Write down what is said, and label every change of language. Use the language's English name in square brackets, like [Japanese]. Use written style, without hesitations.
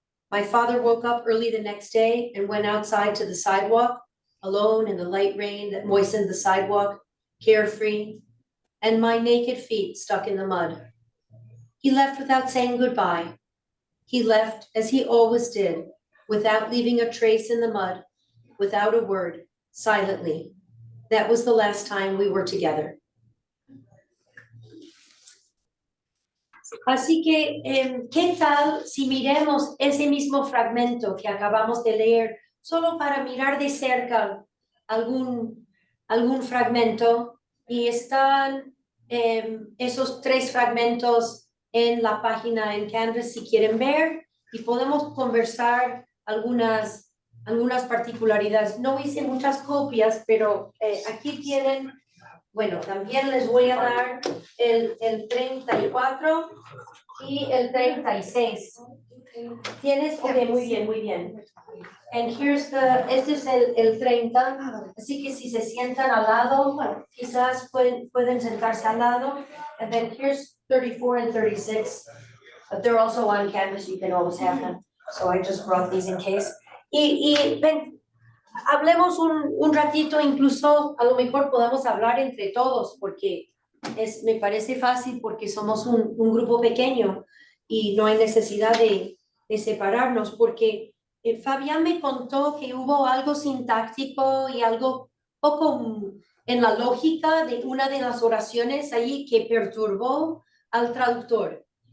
[English] My father woke up early the next day and went outside to the sidewalk, alone in the light rain that moistened the sidewalk, carefree, and my naked feet stuck in the mud. He left without saying goodbye. He left as he always did, without leaving a trace in the mud, without a word, silently. That was the last time we were together. [Spanish] Así que, ¿qué tal si miremos ese mismo fragmento que acabamos de leer, solo para mirar de cerca algún fragmento? Y están esos 3 fragmentos en la página en Canvas si quieren ver, y podemos conversar algunas particularidades. No hice muchas copias, pero aquí tienen. Bueno, también les voy a dar el 34 y el 36. ¿Tienes? Ok, muy bien, muy bien. [English] And here's [Spanish] este es el 30, así que si se sientan al lado, quizás pueden sentarse al lado. [English] And then here's 34 and 36. But they're also on Canvas, you can always have them. So I just brought these in case. [Spanish] Y ven, hablemos un ratito, incluso a lo mejor podemos hablar entre todos, porque me parece fácil porque somos un grupo pequeño y no hay necesidad de separarnos, porque Fabián me contó que hubo algo sintáctico y algo poco en la lógica de una de las oraciones allí que perturbó al traductor.